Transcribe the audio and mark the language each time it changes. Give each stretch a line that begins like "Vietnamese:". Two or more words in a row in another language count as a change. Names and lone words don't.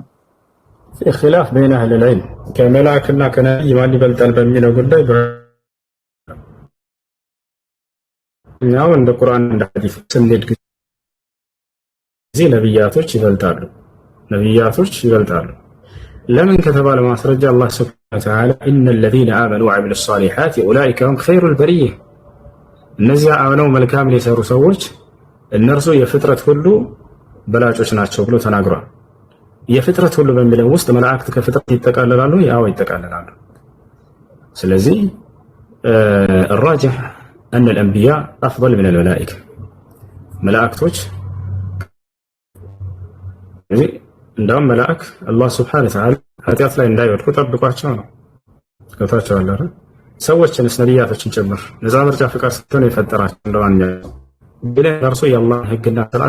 Arabic: خلاف بين أهل العلم
Amharic: ከመላእክና ከነብይ ማን ይበልጣል በሚለው ጉዳይ ያው እንደ ቁርአን እንደ ሐዲስ ስንሄድ ጊዜ ነብያቶች ይበልጣሉ። ለምን ከተባለ ማስረጃ አላህ
Arabic: سبحانه وتعالى إن الذين آمنوا وعملوا الصالحات أولئك هم خير البرية
Amharic: እነዚያ አምነው መልካም የሰሩ ሰዎች እነርሱ የፍጥረት ሁሉ በላጮች ናቸው ብሎ ተናግሯል። የፍጥረት ሁሉ በሚለው ውስጥ መላእክት ከፍጥረት ይጠቃለላሉ? ያው ይጠቃለላሉ። ስለዚህ
Arabic: الراجح أن الأنبياء أفضل من الملائكة
Amharic: መላእክቶች እንደውም መላእክ አላህ
Arabic: سبحانه وتعالى
Amharic: ኃጢአት ላይ እንዳይወድቁ ጠብቋቸው ነው። ከታቸው አለ ሰዎችንስ ነብያቶችን ጭምር ነፃ ምርጫ ፍቃድ ሰጥቶ ነው የፈጠራቸው። እንደማንኛውም እርሱ የአላህ ህግና ስርዓት